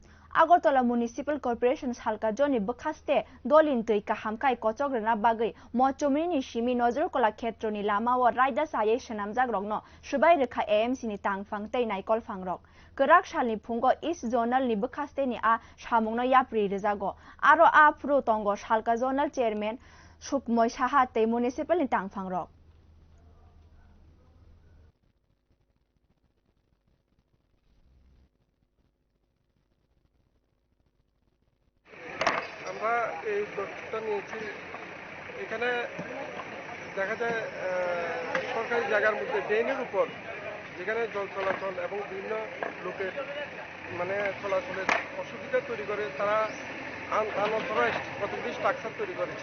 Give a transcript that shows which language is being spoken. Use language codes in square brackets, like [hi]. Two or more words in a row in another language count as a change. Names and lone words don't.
[trp] আগরতলা মিউনিসিপাল কর্পোরেশন সালকা জনি বখাস্তে দলিন তৈ কাহামকাই কচগ্রনা বাগৈ মচমিনি সিমি নজরকলা ক্ষেত্রনি লামাও রায়দা সায়ে সেনামজাক রংনো সুবাই রেখা এএমসি ni tangfang tei naikol fangrok kerak salni phungo [en] east zonal [trp] ni bokhaste ni a samungno yapri rejago aro a phuru tongo salka [en] zonal chairman [trp] sukmoi saha tei municipal ni tangfangrok [bn] আমরা এই উদ্যোগটা নিয়েছি। এখানে দেখা যায় সরকারি জায়গার মধ্যে ড্রেনের উপর যেখানে জল চলাচল এবং বিভিন্ন লোকের মানে চলাচলের অসুবিধা তৈরি করে, তারা আনঅথরাইজড কতগুলি স্ট্রাকচার তৈরি করেছে।